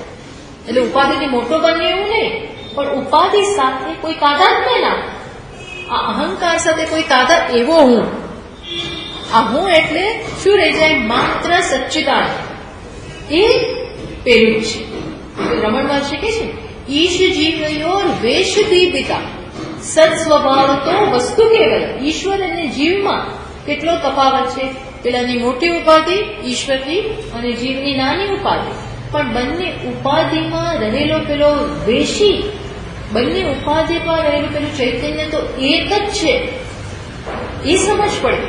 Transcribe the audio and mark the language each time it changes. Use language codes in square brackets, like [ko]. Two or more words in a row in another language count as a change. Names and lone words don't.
[gu] એટલે ઉપાધિથી મોટો બને એવું નહીં, પણ ઉપાધિ સાથે કોઈ તાદાત્મ્ય ના, આ અહંકાર સાથે કોઈ તાદાદ, એવો હું. આ હું એટલે શું રહી જાય? માત્ર સચ્ચિદાનંદ. એ પેલું છે. રમણ મહર્ષિ કહે છે [sa] ईश जीवयोर वेश दीपिता सत्स्वभाव तो वस्तु केवल. [gu] ઈશ્વર અને જીવમાં કેટલો તફાવત છે? પેલાની મોટી ઉપાધિ ઈશ્વરની અને જીવની નાની ઉપાધિ. પણ બંને ઉપાધિમાં રહેલો પેલો વેશી, બંને ઉપાધિમાં રહેલું પેલું ચૈતન્ય તો એક જ છે, એ સમજ પડે.